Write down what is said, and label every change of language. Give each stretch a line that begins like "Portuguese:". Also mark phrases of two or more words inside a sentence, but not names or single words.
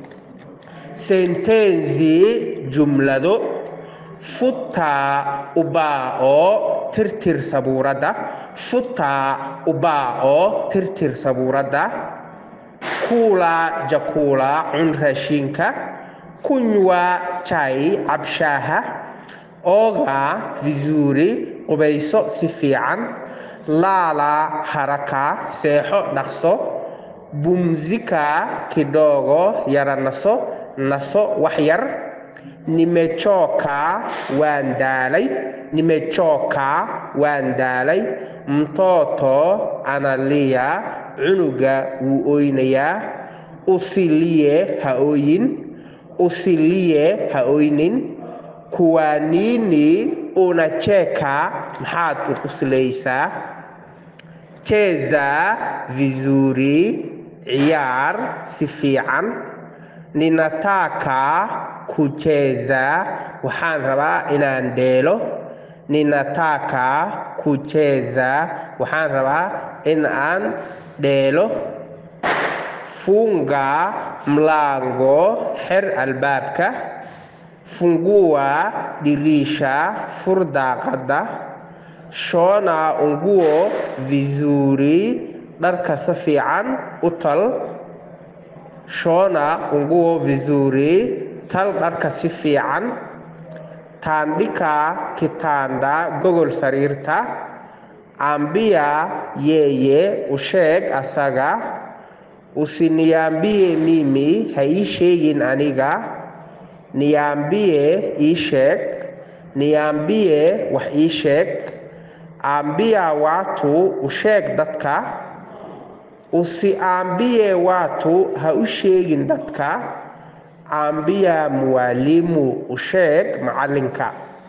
Somali: Sentenzi jumlado
Swahili: futa ubao,
Somali: tirtir saburada,
Swahili: futa ubao,
Somali: tirtir saburada,
Swahili: kula chakula,
Somali: cun raashinka,
Swahili: kunywa chai,
Somali: cab shaaha,
Swahili: oga vizuri,
Somali: qubayso si fiican, lala haraka, seexo dhaqso,
Swahili: pumzika kidogo,
Somali: yara naso, naso wax yar, nimechoka waan daalay, nimechoka waan daalay,
Swahili: mtoto analia,
Somali: cunuga wuu oynayaa, usilie ha ooyin, usilie ha oynin,
Swahili: kwa nini unacheka,
Somali: maxaad u qoslaysaa,
Swahili: cheza vizuri,
Somali: ciyaar si fiican,
Swahili: ninataka kucheza,
Somali: waxaan rabaa inaan dheelo,
Swahili: ninataka kucheza,
Somali: waxaan rabaa inaan dheelo,
Swahili: funga mlango,
Somali: xir albaabka,
Swahili: fungua dirisha,
Somali: fur daaqada,
Swahili: shona nguo vizuri,
Somali: dharka si fiican u tal,
Swahili: shona nguo vizuri,
Somali: tal dharka si fiican,
Swahili: tandika kitanda,
Somali: gogol sariirta,
Swahili: ambia yeye,
Somali: u sheeg asaga,
Swahili: usiniambie mimi,
Somali: ha ii sheegin aniga, niambie ii sheeg, niambie wax ii sheeg,
Swahili: ambia watu,
Somali: u sheeg dadka,
Swahili: usiambie watu,
Somali: ha u sheegin dadka,
Swahili: ambia mwalimu,
Somali: u sheeg macalinka.